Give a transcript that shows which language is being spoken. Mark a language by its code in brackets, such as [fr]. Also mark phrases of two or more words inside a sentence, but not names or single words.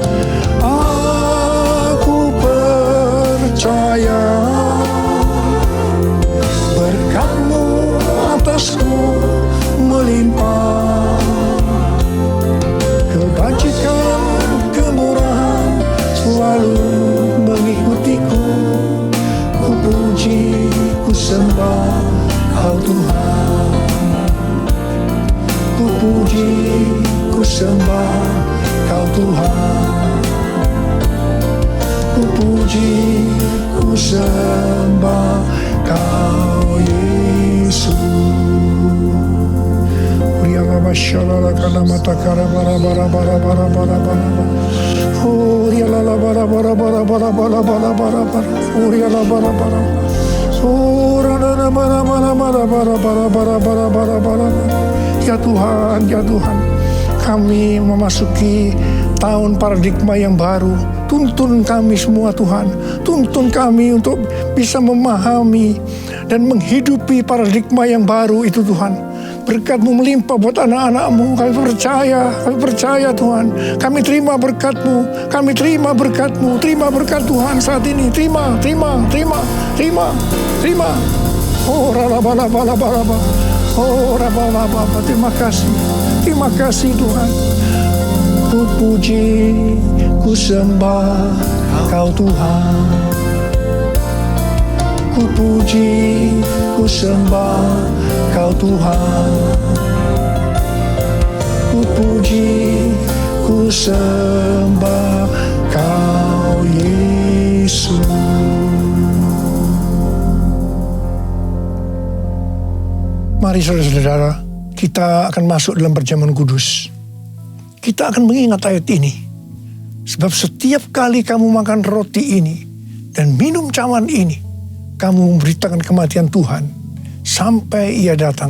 [id] Aku percaya berkat-Mu atasku melimpah, kebajikan, kemurahan selalu mengikutiku. Ku puji, ku sembah Kau Tuhan. Ku puji, ku sembah Kau Tuhan. Ku puji, ku sembah Kau Yesus. Rialama shalala kana matakara bara bara bara bara bara bara. Oh rialala bara bara bara bara bara bara bara bara. Oh rialala bara bara. Oh rana bara bara bara bara bara bara bara bara bara. Ya Tuhan, ya Tuhan, kami memasuki tahun paradigma yang baru. Tuntun kami semua Tuhan, tuntun kami untuk bisa memahami dan menghidupi paradigma yang baru itu Tuhan. Berkat-Mu melimpah buat anak-anak-Mu. Kami percaya Tuhan. Kami terima berkat-Mu, kami terima berkat-Mu. Terima berkat Tuhan saat ini. Terima. Oh raba-raba. Oh raba-raba. Terima kasih Tuhan. Ku puji, ku sembah Kau Tuhan. Ku puji, ku sembah Kau Tuhan. Ku puji, ku sembah Kau Yesus. Mari saudara-saudara, kita akan masuk dalam perjamuan kudus. Kita akan mengingat ayat ini. Sebab setiap kali kamu makan roti ini dan minum cawan ini, kamu memberitakan kematian Tuhan sampai Ia datang.